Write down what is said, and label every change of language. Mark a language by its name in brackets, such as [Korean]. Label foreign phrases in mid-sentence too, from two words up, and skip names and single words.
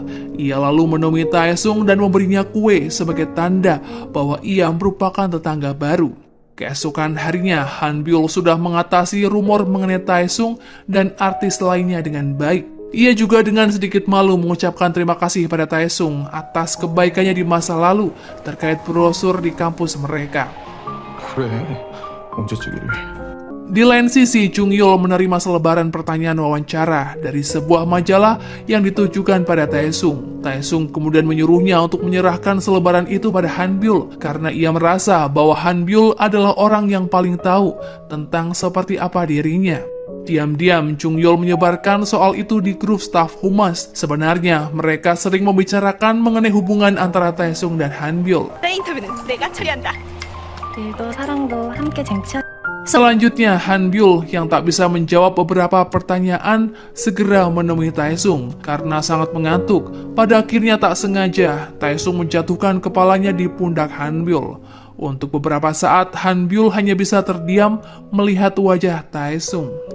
[Indonesian] Ia lalu menemui Taesung dan memberinya kue sebagai tanda bahwa ia merupakan tetangga baru. Keesokan harinya, Han Byul sudah mengatasi rumor mengenai Taesung dan artis lainnya dengan baik. Ia juga dengan sedikit malu mengucapkan terima kasih pada Taesung atas kebaikannya di masa lalu terkait brosur di kampus mereka. [Korean] 그래, 언제 찍기를. [Indonesian] Di lain sisi, Chung Yul menerima selebaran pertanyaan wawancara dari sebuah majalah yang ditujukan pada Taesung. Taesung kemudian menyuruhnya untuk menyerahkan selebaran itu pada Hanbyul karena ia merasa bahwa Hanbyul adalah orang yang paling tahu tentang seperti apa dirinya. Diam-diam, Chung Yul menyebarkan soal itu di grup staf humas. Sebenarnya, mereka sering membicarakan mengenai hubungan antara Taesung dan Hanbyul. [Korean] 인터뷰는 내가 처리한다. 일도 사랑도 함께 쟁취한. [Indonesian] Selanjutnya, Hanbyul yang tak bisa menjawab beberapa pertanyaan segera menemui Taesung karena sangat mengantuk. Pada akhirnya tak sengaja, Taesung menjatuhkan kepalanya di pundak Hanbyul. Untuk beberapa saat, Hanbyul hanya bisa terdiam melihat wajah Taesung.